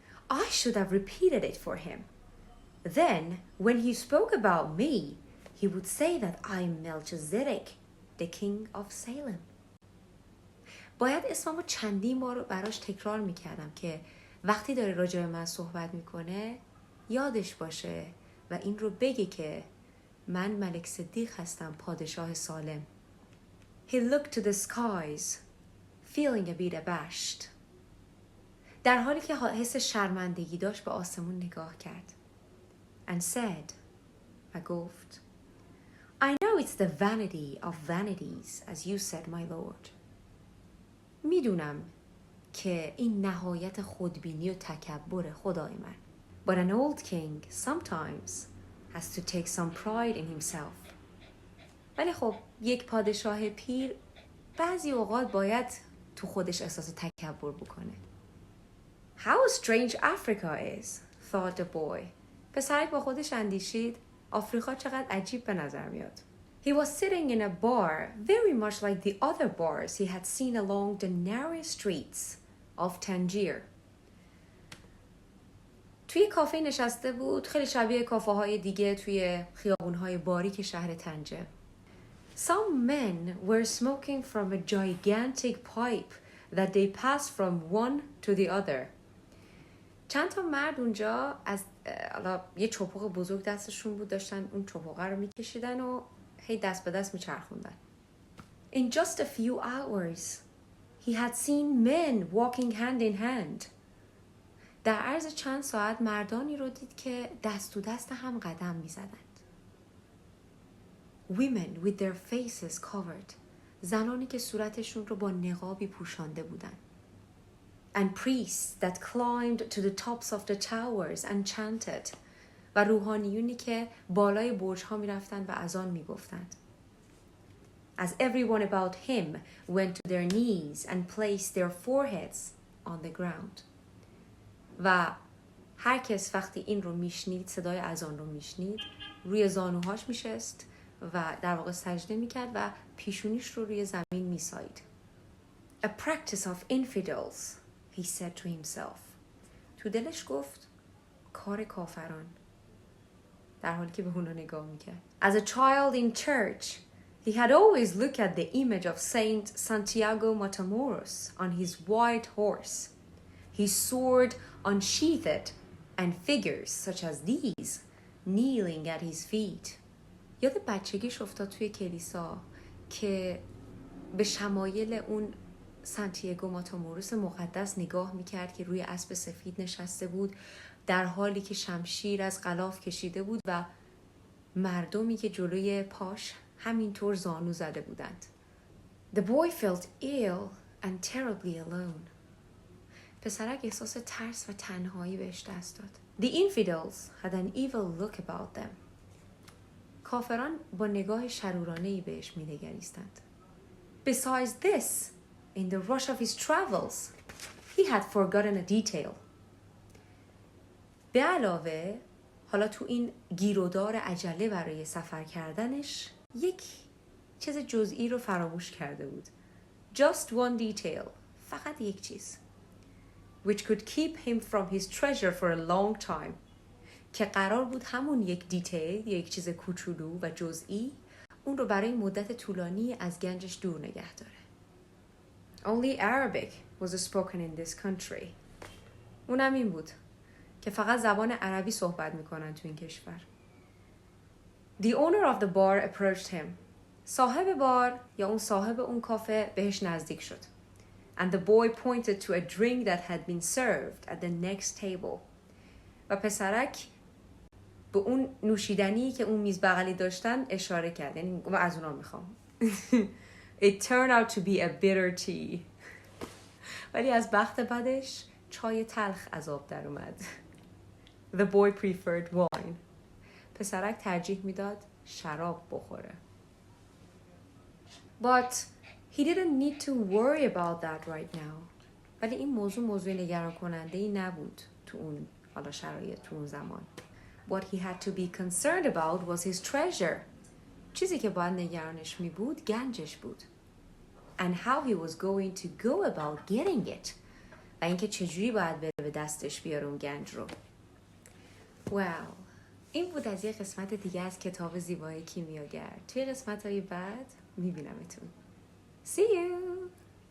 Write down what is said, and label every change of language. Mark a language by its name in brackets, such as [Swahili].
[English] I should have repeated it for him. Then, when he spoke about me, he would say that I'm Melchizedek, the king of Salem. [Persian] باید اسممو چندین بار براش تکرار میکردم که وقتی داره راجع به من صحبت میکنه یادش باشه و این رو بگه که من ملک صدیق هستم، پادشاه سالم. [English] He looked to the skies, feeling a bit abashed. [Persian] در حالی که حس شرمندگی داشت به آسمون نگاه کرد. [English] And said, [Persian] و گفت, [English] I know it's the vanity of vanities, as you said, my lord. [Persian] میدونم که این نهایت خودبینی و تکبر خدای من. [English] But an old king sometimes has to take some pride in himself. [Persian] ولی خب یک پادشاه پیر بعضی اوقات باید تو خودش احساس تکبر بکنه. [English] How strange Africa is, thought the boy. [Persian] پسرک با خودش اندیشید آفریقا چقدر عجیب به نظر میاد. [English] He was sitting in a bar very much like the other bars he had seen along the narrow streets of Tangier. [Persian] توی کافه نشسته بود، خیلی شبیه کافه های دیگه توی خیابون های باریک شهر طنجه. [English] Some men were smoking from a gigantic pipe that they passed from one to the other. [Persian] چند تا مرد اونجا از یه چپق بزرگ دستشون بود، داشتن اون چپقه رو میکشیدن و هی دست به دست میچرخوندن. [English] In just a few hours, he had seen men walking hand in hand. [Persian] در عرض چند ساعت مردانی رو دید که دست تو دست هم قدم می زدند. [English] Women with their faces covered. [Persian] زنانی که صورتشون رو با نقابی پوشانده بودند. [English] And priests that climbed to the tops of the towers and chanted. [Persian] و روحانیونی که بالای برج‌ها می‌رفتند و اذان می‌گفتند. [English] As everyone about him went to their knees and placed their foreheads on the ground. [Persian] و هر کس وقتی این رو میشنید، صدای اذان رو میشنید، روی زانوهاش میشست و در واقع سجده میکرد و پیشونیش رو روی زمین میسایید. [English] A practice of infidels, he said to himself. [Persian] تو دلش گفت کار کافران. در حالی که به اونا نگاه میکرد. [English] As a child in church, he had always looked at the image of Saint Santiago Matamoros on his white horse, his sword unsheathed, and figures such as these kneeling at his feet. [Persian] یاد بچگیش افتاد توی کلیسا که به شمایل اون سانتیاگو ماتاموروس مقدس نگاه میکرد که روی اسب سفید نشسته بود در حالی که شمشیر از غلاف کشیده بود و مردمی که جلوی پاش همینطور زانو زده بودند. [English] The boy felt ill and terribly alone. [Persian] پسرک احساس ترس و تنهایی بهش دست داد. [English] The infidels had an evil look about them. [Persian] کافران با نگاه شرورانه‌ای بهش می‌نگریستند. [English] Besides this, in the rush of his travels, he had forgotten a detail. [Persian] به علاوه حالا تو این گیرودار عجله برای سفر کردنش یک چیز جزئی رو فراموش کرده بود. [English] Just one detail. [Persian] فقط یک چیز. [English] Which could keep him from his treasure for a long time. [Persian] که قرار بود همون یک دیتیل، یک چیز کوچولو و جزئی اون رو برای مدت طولانی از گنجش دور نگه داره. [English] Only Arabic was spoken in this country. [Persian] اونم این بود که فقط زبان عربی صحبت میکنن تو این کشور. [English] The owner of the bar approached him. [Persian] صاحب بار یا اون صاحب اون کافه بهش نزدیک شد. [English] And the boy pointed to a drink that had been served at the next table. [Persian] و pesarek به اون نوشیدنی که اون میز بغلی داشتن اشاره کرد. یعنی من از اونا میخوام. [English] It turned out to be a bitter tea. [Persian] ولی از بخت بدش چای تلخ از آب در اومد. [English] The boy preferred wine. [Persian] پسرک ترجیح میداد شراب بخوره. [English] But he didn't need to worry about that right now. [Persian] ولی این موضوع نگران کننده ای نبود تو اون حالا شرایط تو اون زمان. [English] What he had to be concerned about was his treasure. [Persian] چیزی که باید نگرانش می بود گنجش بود. [English] And how he was going to go about getting it. [Persian] و اینکه چجوری باید بره به دستش بیاره اون گنج رو. [English] Wow. [Persian] این بود از یه قسمت دیگه از کتاب زیبای کیمیاگر. توی قسمت‌های بعد میبینمتون. [English] See you!